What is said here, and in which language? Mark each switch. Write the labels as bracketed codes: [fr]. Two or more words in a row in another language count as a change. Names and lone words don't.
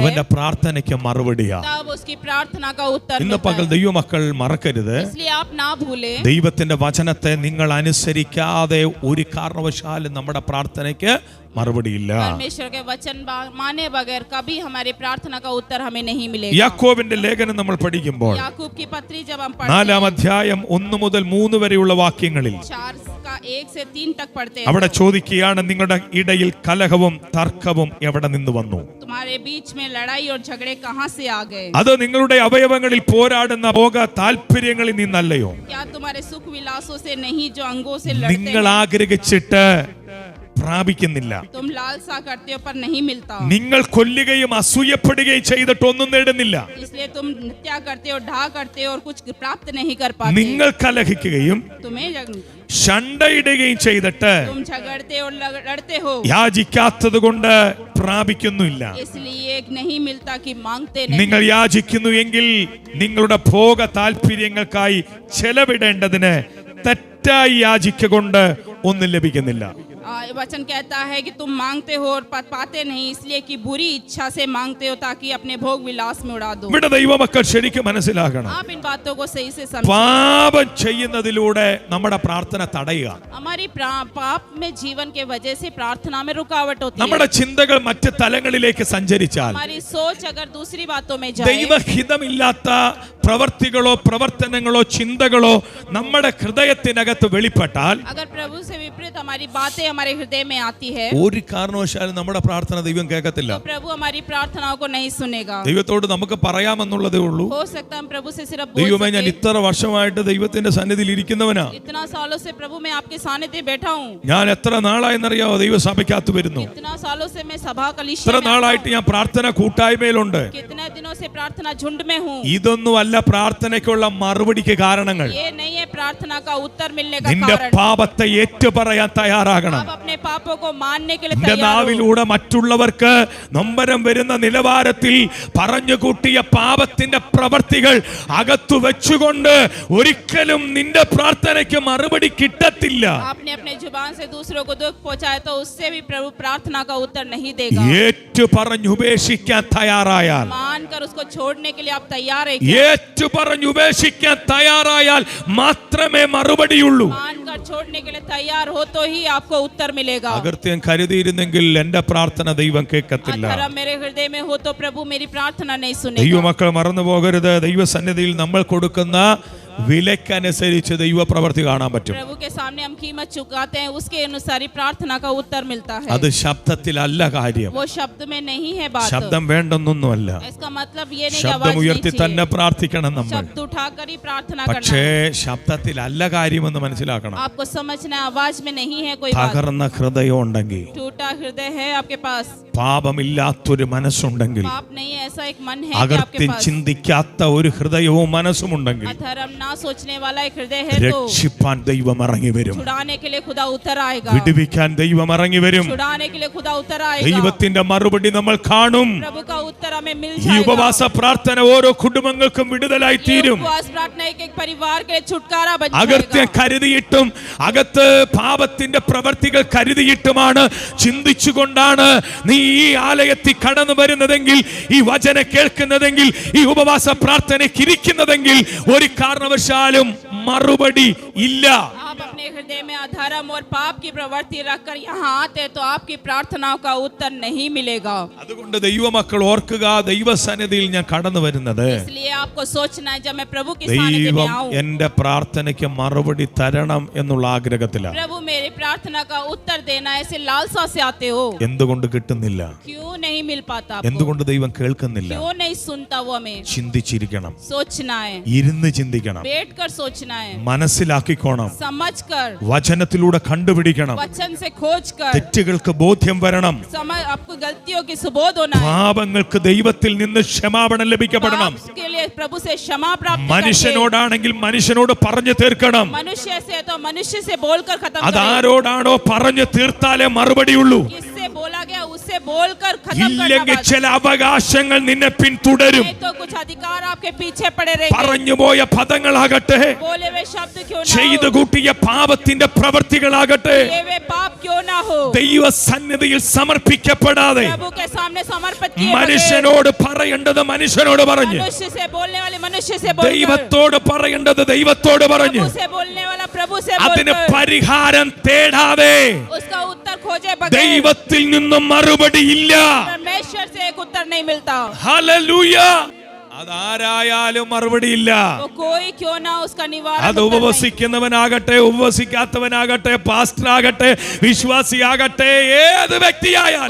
[ml] അവന്റെ പ്രാർത്ഥനയ്ക്ക് മറുപടിയാ. [hi] तब उसकी प्रार्थना का उत्तर [ml] ഇന്ന് [hi] मिलता [ml] പകൽ [hi] है। [ml] ദൈവമക്കൾ മറക്കരുത്, [hi] इसलिए आप ना भूलें, [ml] ദൈവത്തിന്റെ വചനത്തെ നിങ്ങൾ അനുസരിക്കാതെ ഒരു കാരണവശാലും നമ്മുടെ പ്രാർത്ഥനയ്ക്ക് മറുപടിയില്ല. [hi] परमेश्वर के वचन माने बगैर कभी हमारी प्रार्थना का उत्तर हमें नहीं मिलेगा। [ml] യാക്കോബിന്റെ ലേഖനം നമ്മൾ പഠിക്കുമ്പോൾ [hi] याकूब की पत्री जब हम पढ़ते [ml] 4 അധ്യായം 1 മുതൽ 3 വരെയുള്ള വാക്യങ്ങളിൽ [hi] 4 का 1 से 3 तक पढ़ते हैं, [ml] അവിടെ ചോദിക്കുകയാണ്, നിങ്ങളുടെ ഇടയിൽ കലഹവും തർക്കവും എവിടെ നിന്ന് വന്നു? [hi] तुम्हारे बीच में लड़ाई और झगड़े कहाँ से आ गए? [ml] അത് നിങ്ങളുടെ അവയവങ്ങളിൽ പോരാടുന്ന ഭോഗ താല്പര്യങ്ങളിൽ നിന്നല്ലയോ? [hi] क्या तुम्हारे सुख विलासों से नहीं जो अंगों से लड़ते [ml] നിങ്ങൾ [hi] हैं? [ml] ആഗ്രഹിച്ചിട്ട് പ്രാപിക്കുന്നില്ല, [hi] तुम लालसा करते हो पर नहीं मिलता, [ml] നിങ്ങൾ കൊല്ലുകയും അസൂയപ്പെടുകയും ചെയ്തിട്ട് ഒന്നും നേടുന്നില്ല, [hi] इसलिए तुम हत्या करते हो, ढा करते हो और कुछ प्राप्त नहीं कर पाते। [ml] നിങ്ങൾ കലഹിക്കുകയും [hi] तुम्हें [ml] ഷണ്ടയിടുകയും ചെയ്തിട്ട് [hi] तुम झगड़ते और लड़ते हो, [ml] യാചിക്കാത്തത് കൊണ്ട് പ്രാപിക്കുന്നില്ല. [hi] इसलिए नहीं मिलता कि मांगते नहीं। [ml] നിങ്ങൾ യാചിക്കുന്നു എങ്കിൽ നിങ്ങളുടെ ഭോഗ താല്പര്യങ്ങൾക്കായി ചെലവിടേണ്ടതിന് തെറ്റായി യാചിക്കൊണ്ട് ഒന്നും ലഭിക്കുന്നില്ല. [hi] वचन कहता है कि तुम मांगते हो और पाते नहीं, इसलिए कि बुरी इच्छा से मांगते हो ताकि अपने भोग विलास में उड़ा दो। [ml] ഇവിടെ ദൈവമക്കൾ ശരിക്കും മനസ്സിലാക്കണം, [hi] आप इन बातों को सही से समझें। [ml] പാപം ചെയ്യുന്നതിലൂടെ നമ്മുടെ പ്രാർത്ഥന തടയുക. [hi] हमारी पाप में जीवन के वजह से प्रार्थना में रुकावट होती है। [ml] നമ്മുടെ ചിന്തകൾ മറ്റ് തലങ്ങളിലേക്ക് സഞ്ചരിച്ചാൽ, [hi] हमारी सोच अगर दूसरी बातों में जाए, [ml] ദൈവഹിതമില്ലാത്ത പ്രവർത്തികളോ പ്രവർത്തനങ്ങളോ ചിന്തകളോ നമ്മുടെ ഹൃദയത്തിനകത്ത് വെളിപ്പെട്ടാൽ, [hi] अगर प्रभु से विपरीत हमारी बातें हमारे हृदय में आती है, [ml] ഒരു കാരണവശാലും നമ്മുടെ പ്രാർത്ഥന ദൈവം കേൾക്കത്തില്ല. [hi] तो प्रभु हमारी प्रार्थनाओं को नहीं सुनेगा। [ml] ദൈവത്തോട് നമുക്ക് പറയാമെന്നുള്ളതേ ഉള്ളൂ, [hi] हो सकता है हम प्रभु से सिर्फ बोल [ml] ദൈവമേ ഞാൻ [hi] सकें, [ml] ഇത്ര വർഷമായിട്ട് ദൈവത്തിന്റെ സന്നിധിയിൽ ഇരിക്കുന്നവനാ, [hi] इतना सालों से प्रभु मैं आपके सानिध्य बैठा हूँ, [ml] ഞാൻ എത്ര നാളായെന്നറിയാവോ ദൈവസഭയ്ക്കകത്ത് വരുന്നു, [hi] इतना सालों से मैं सभा कलीसिया [ml] ഇത്ര [hi] में आता [ml] നാളായിട്ട് ഞാൻ പ്രാർത്ഥന കൂട്ടായ്മയിലുണ്ട്. [hi] हूँ, कितने दिनों से प्रार्थना झुंड में हूँ। [ml] ഇതൊന്നുമല്ല പ്രാർത്ഥനയ്ക്കുള്ള മറുപടിക്ക് കാരണങ്ങൾ. [hi] ये नहीं है प्रार्थना का उत्तर मिलने का [ml] നിന്റെ [hi] कारण। [ml] പാപത്തെ ഏറ്റുപറയാൻ തയ്യാറാകണം. [hi] आप अपने पापों को मानने के लिए [ml] നിന്റെ [hi] तैयार हो। [ml] നാവിലൂടെ മറ്റുള്ളവർക്ക് നൊമ്പരം വരുന്ന നിലവാരത്തിൽ പറഞ്ഞുകൂട്ടിയ പാപത്തിന്റെ പ്രവർത്തികൾ അകത്തു വെച്ചുകൊണ്ട് ഒരിക്കലും നിന്റെ പ്രാർത്ഥനയ്ക്ക് മറുപടി കിട്ടത്തില്ല. [hi] आपने अपने जुबान से दूसरों को दुख पहुंचाया तो उससे भी प्रभु प्रार्थना का उत्तर नहीं देगा। [ml] ഏറ്റു പറഞ്ഞു ഉപേക്ഷിക്കാൻ തയ്യാറായാൽ, [hi] मानकर उसको छोड़ने के लिए आप तैयार है? [ml] ഏറ്റു പറഞ്ഞു ഉപേക്ഷിക്കാൻ തയ്യാറായാൽ മാത്രമേ മറുപടിയുള്ളൂ. [hi] मानकर छोड़ने के लिए तैयार हो तो ही आपको उत्तर मिलेगा। [ml] അകൃത്യം കരുതിയിരുന്നെങ്കിൽ എന്റെ പ്രാർത്ഥന ദൈവം കേൾക്കത്തില്ല. [hi] अधर्म मेरे हृदय में हो तो प्रभु मेरी प्रार्थना नहीं सुनेगा। [ml] ദൈവമക്കൾ മറന്നു പോകരുത്, ദൈവസന്നിധിയിൽ നമ്മൾ കൊടുക്കുന്ന വിലക്കനുസരിച്ച് ദൈവപ്രവൃത്തി കാണാൻ പറ്റും. [hi] प्रभु के सामने हम कीमत चुकाते हैं, उसके अनुसार ही प्रार्थना का उत्तर मिलता है. [ml] അത് ശബ്ദത്തിലല്ല കാര്യം. [hi] वो शब्द में नहीं है बात. [ml] ശബ്ദം വേണ്ടെന്നൊന്നുമല്ല. [hi] इसका मतलब ये नहीं कि [ml] ശബ്ദം [hi] आवाज [ml] ഉയർത്തി [hi] नहीं [ml] തന്നെ [hi] चाहिए. [ml] പ്രാർത്ഥിക്കണം നമ്മൾ. [hi] शब्द उठाकर ही प्रार्थना [ml] പക്ഷേ [hi] करना है. [ml] ശബ്ദത്തിലല്ല കാര്യമെന്ന് മനസ്സിലാക്കണം. [hi] आपको समझना है, आवाज में नहीं है कोई बात. [ml] തകർന്ന ഹൃദയം ഉണ്ടെങ്കിൽ, [hi] टूटा हृदय है आपके पास, [ml] പാപമില്ലാത്തൊരു മനസ്സുണ്ടെങ്കിൽ, [hi] पाप नहीं है ऐसा एक मन है कि आपके [ml] അകൃത്യം [hi] पास, [ml] ചിന്തിക്കാത്ത ഒരു ഹൃദയവും മനസ്സുമുണ്ടെങ്കിൽ [hi] अधर्म ना सोचने वाला एक हृदय है तो [ml] രക്ഷിപ്പാൻ ദൈവം ഇറങ്ങി വരും. [hi] छुड़ाने के लिए खुदा उतर आएगा. [ml] വിടുവിക്കാൻ ദൈവം ഇറങ്ങി വരും. [hi] छुड़ाने के लिए खुदा उतर आएगा. [ml] ദൈവത്തിന്റെ മറുപടി നമ്മൾ കാണും. [hi] प्रभु का उत्तर हमें मिल [ml] ഈ [hi] जाएगा. [ml] ഉപവാസ പ്രാർത്ഥന ഓരോ കുടുംബങ്ങൾക്കും വിടുതലായി [hi] ये [ml] തീരും. [hi] उपवास प्रार्थना एक एक परिवार के लिए छुटकारा बन [ml] അകൃത്യം [hi] जाएगा. [ml] കരുതിയിട്ടും അകത്ത് പാപത്തിന്റെ പ്രവർത്തികൾ കരുതിയിട്ടുമാണ് ചിന്തിച്ചുകൊണ്ടാണ് നീ ഈ ആലയത്തിൽ കടന്നു വരുന്നതെങ്കിൽ, ഈ വചനം കേൾക്കുന്നതെങ്കിൽ, ഈ ഉപവാസ പ്രാർത്ഥനയ്ക്ക് ഇരിക്കുന്നതെങ്കിൽ ഒരു കാരണവശാലും മറുപടി ഇല്ല. [hi] आप अपने हृदय में अधर्म और पाप की प्रवृत्ति रखकर यहाँ आते तो आपकी प्रार्थनाओं का उत्तर नहीं मिलेगा. [ml] അതുകൊണ്ട് ദൈവമക്കൾ ഓർക്കുക, ദൈവസന്നിധിയിൽ ഞാൻ കടന്നു വരുന്നത് [hi] इसलिए आपको सोचना है, जब मैं प्रभु की सानिध्य में [ml] ദൈവം [hi] आऊं, [ml] എന്റെ പ്രാർത്ഥനയ്ക്ക് മറുപടി തരണം എന്നുള്ള ആഗ്രഹത്തിലാണ്. [hi] प्रभु मेरी प्रार्थना का उत्तर देना ऐसे लालसा से आते हो. [ml] എന്തുകൊണ്ട് കിട്ടുന്നില്ല? [hi] क्यों नहीं मिल पाता आपको? [ml] എന്തുകൊണ്ട് ദൈവം കേൾക്കുന്നില്ല? [hi] क्यों नहीं सुनता वो हमें? [ml] ചിന്തിച്ചിരിക്കണം, [hi] सोचना है, [ml] ഇരുന്ന് ചിന്തിക്കണം, [hi] बैठ कर सोचना है, [ml] മനസ്സിലാക്കിക്കോണം, [hi] समझ कर, [ml] വചനത്തിലൂടെ കണ്ടുപിടിക്കണം, [hi] वचन से खोज कर, [ml] തെറ്റുകൾക്ക് ബോധ്യം വരണം, [hi] समझ आपको गलतियों की सुबोध होना है, [ml] പാപങ്ങൾക്ക് ദൈവത്തിൽ നിന്ന് ക്ഷമാപണം ലഭിക്കപ്പെടണം. [hi] पाप के लिए प्रभु से क्षमा प्राप्त करके, [ml] മനുഷ്യനോടാണെങ്കിൽ മനുഷ്യനോട് പറഞ്ഞു തീർക്കണം. [hi] मनुष्य से तो मनुष्य से बोलकर खत्म करें. [ml] അതാരോടാണോ പറഞ്ഞു തീർത്താലേ മറുപടിയുള്ളൂ. [hi] किससे बोला गया उससे बोलकर खत्म करना. [ml] ഇല്ലെങ്കിൽ [hi] बात. [ml] ചില അവകാശങ്ങൾ നിന്നെ പിന്തുടരും. [hi] नहीं तो कुछ अधिकार आपके पीछे पड़े रहेंगे. [ml] പറഞ്ഞുപോയ പദങ്ങളാകട്ടെ, [hi] बोले वे शब्द क्यों ना [ml] ചെയ്തു [hi] हो, [ml] കൂട്ടിയ പാപത്തിന്റെ പ്രവൃത്തികളാകട്ടെ, [hi] ये वे पाप क्यों ना हो, [ml] ദൈവസന്നിധിയിൽ സമർപ്പിക്കപ്പെടാതെ [hi] प्रभु के सामने समर्पित किए बगैर, [ml] മനുഷ്യനോട് പറയേണ്ടത് മനുഷ്യനോട് പറഞ്ഞ്, [hi] मनुष्य से बोलने वाले मनुष्य से बोलकर, [ml] ദൈവത്തോട് പറയേണ്ടത് ദൈവത്തോട് പറഞ്ഞ്, [hi] प्रभु से बोलने वाला प्रभु से [ml] അതിന് [hi] बोलकर, [ml] പരിഹാരം തേടാതെ [hi] उसका उत्तर खोजे बगैर [ml] ദൈവത്തിൽ നിന്നും മറുപടിയില്ല. [hi] परमेश्वर से एक उत्तर नहीं मिलता. [ml] ഹല്ലേലൂയ. അതാരായാലും മറുപടിയില്ല. [hi] वो कोई क्यों ना उसका निवारण [ml] അത് [hi] उत्तर नहीं. [ml] ഉപവസിക്കുന്നവനാകട്ടെ, ഉപവസിക്കാത്തവനാകട്ടെ, പാസ്റ്റർ ആകട്ടെ, വിശ്വാസിയാകട്ടെ, ഏത് വ്യക്തിയായാലും